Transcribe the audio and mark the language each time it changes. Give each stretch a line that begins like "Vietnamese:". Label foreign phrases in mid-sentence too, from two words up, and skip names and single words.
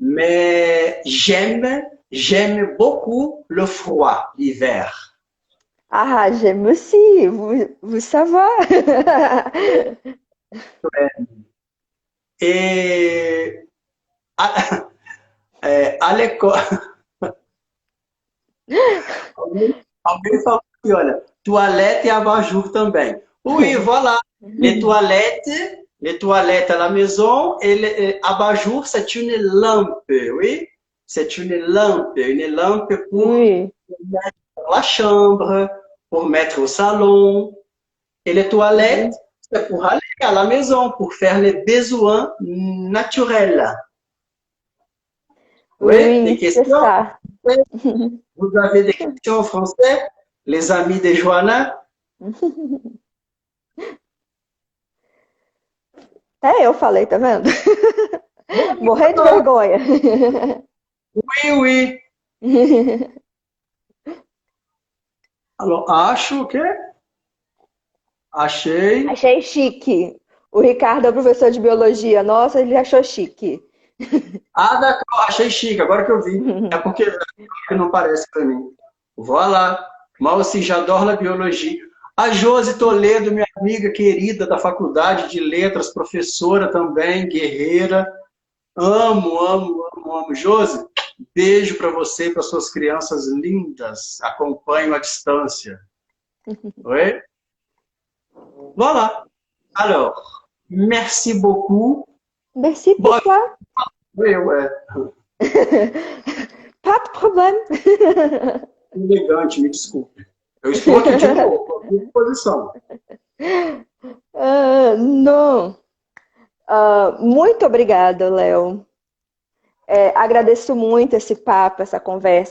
French: mais j'aime beaucoup le froid, l'hiver. Ah, j'aime aussi, vous savez. Et à l'école,
Portuguese: alguém falou aqui, olha, toilette e abajur também.
French: Oui, voilà. Les toilettes à la maison et l'abajur, c'est une lampe, oui. C'est une lampe pour Oui, la chambre, pour mettre au salon. Et les toilettes, c'est pour aller à la maison, pour faire les besoins naturels. Oui, des oui, c'est questions? ça. Vous avez des questions en français, les amis de Joana?
Portuguese: Até eu falei, tá vendo? Morrer de vergonha.
French: Oui, oui. Alors,
Portuguese: acho que achei. Achei chique. O Ricardo é o professor de biologia. Nossa, ele achou chique. Ah, d'accord, achei chique, agora que eu vi. É porque não parece para mim.
French: Voilà. Moi aussi, j'adore la biologie.
Portuguese: A Josi Toledo, minha amiga querida da faculdade de letras, professora também, guerreira. Amo, amo, amo, amo. Josi, beijo para você e para suas crianças lindas. Acompanho à distância.
French: Oui? Voilà. Alors, merci beaucoup. Merci, Bon, pourquoi? oui, ouais. Pas de problème.
Portuguese: Elegante, me desculpe. Eu estou aqui de novo, estou à sua disposição. Não. Muito obrigada, Léo. Agradeço muito esse papo, essa conversa.